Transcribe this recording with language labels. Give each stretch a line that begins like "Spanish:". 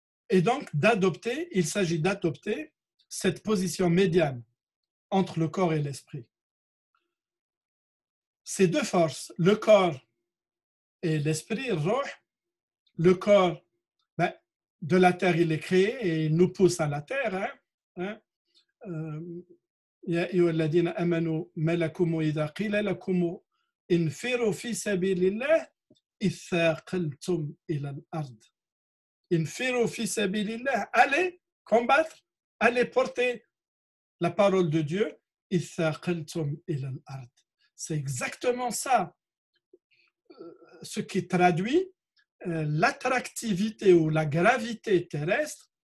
French: Et donc il s'agit d'adopter cette position médiane entre le corps et l'esprit. Ces deux forces, le corps et l'esprit, le corps, de la terre il est créé et il nous pousse à la terre.
Arabic: يا أيها الذين آمنوا ما لكم إذا قيل لكم انفروا في سبيل الله إذ ثاقلتم إلى الأرض. انفروا في سبيل الله,
French: allez combattre, allez porter la parole de Dieu.
Arabic: إذ ثاقلتم إلى الأرض.
French: C'est exactement ça, ce qui traduit l'attractivité ou la gravité terrestre.